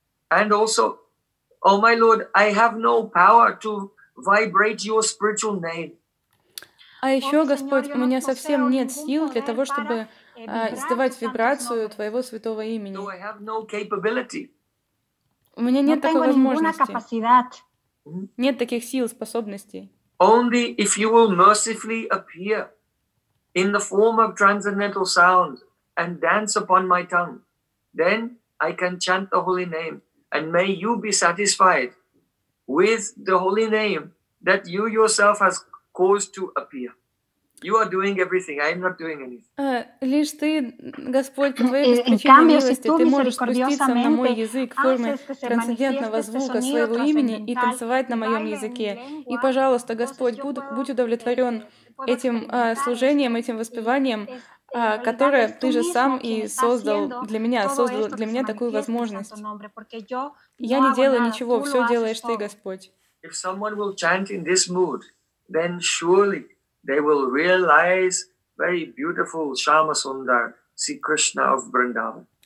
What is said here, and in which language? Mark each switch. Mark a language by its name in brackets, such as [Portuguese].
[English] And also, oh my Lord, I have no power to vibrate your spiritual name. [Russian] А еще, Господь, у меня совсем нет сил для того, чтобы издавать вибрацию твоего святого имени. [English] So I have no capability. [Russian] У меня нет такой возможности. Нет таких сил, способностей. [English] Only if you will mercifully appear in the form of transcendental sound and dance upon my tongue, then I can chant the holy name, and may you be satisfied with the holy name that you yourself has caused to appear. You are doing everything. I am not doing anything. [Russian] Лишь ты, Господь, по твоей беспричинной милости, ты можешь спуститься на мой язык в форме трансцендентного звука своего имени и танцевать на моем языке. И, пожалуйста, Господь, будь удовлетворен этим служением, этим воспеванием, которое ты же сам и создал для меня такую возможность. Я не делаю ничего, все делаешь ты, Господь. [English] If someone will chant in this mood, then surely they will realize very beautiful Shama Sundar, Sri Krishna of Vrindavan.